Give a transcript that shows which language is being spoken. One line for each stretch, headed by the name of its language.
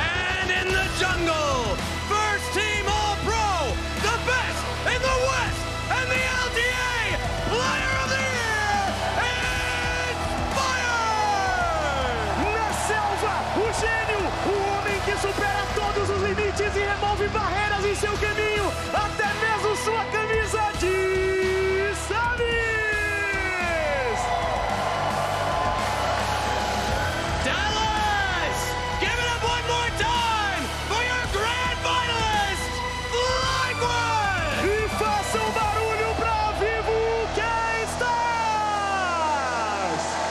English: And in the jungle, first team All-Pro, the best in the West, and the LTA Player of the Year, it's Fire!
Portuguese: Na selva, o gênio, o homem que supera todos os limites e remove barreiras em seu caminho, até mesmo sua camisa de Samis!
English: Dallas! Give it up one more time for your grand finalist, FlyQuest!
Portuguese: E façam barulho pra Vivo Keyd Stars!